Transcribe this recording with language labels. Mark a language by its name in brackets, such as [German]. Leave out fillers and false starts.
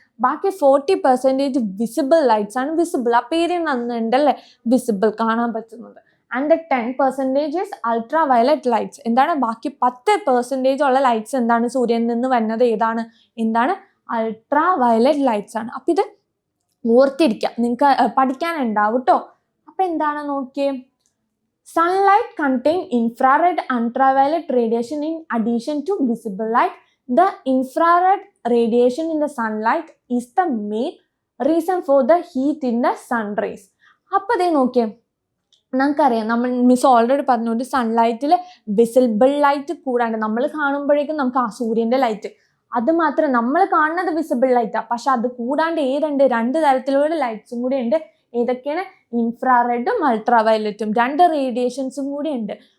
[Malayalam] ബാക്കി 40% visible lights ആണ്. Visible ആ പേര് നന്നുണ്ടല്ലേ, വിസിബിൾ കാണാൻ പറ്റുന്നത്. And 10% ultra violet lights. എന്താണ്, ബാക്കി 10% ഉള്ള ലൈറ്റ്സ് എന്താണ്, സൂര്യനിൽ നിന്ന് വരുന്നത് എന്താണ് അൾട്രാ വയലറ്റ് ലൈറ്റ്സ് ആണ്. അപ്പം ഇത് ഓർത്തിരിക്കുക, നിങ്ങൾക്ക് പഠിക്കാനുണ്ടാവും കേട്ടോ. അപ്പം എന്താണ് നോക്കിയേ, [English] sunlight contain infrared ultraviolet radiation in addition to visible light. The infrared radiation in the sunlight is the main reason for the heat in the sun rays. [Malayalam] അപ്പോൾ അതേ നോക്കിയേ, നമുക്കറിയാം, നമ്മൾ മിസ് ഓൾറെഡി പറഞ്ഞുകൊണ്ട് സൺലൈറ്റിൽ വിസിബിൾ ലൈറ്റ് കൂടാണ്ട് നമ്മൾ കാണുമ്പോഴേക്കും നമുക്ക് ആ സൂര്യൻ്റെ ലൈറ്റ് അത് മാത്രം നമ്മൾ കാണുന്നത് വിസിബിൾ ലൈറ്റാണ്. പക്ഷെ അത് കൂടാണ്ട് 2 തരത്തിലുള്ള ലൈറ്റ്സും കൂടി ഉണ്ട്. ഏതൊക്കെയാണ്, ഇൻഫ്രാറെഡും അൾട്രാ വയലറ്റും 2 റേഡിയേഷൻസും കൂടി ഉണ്ട്.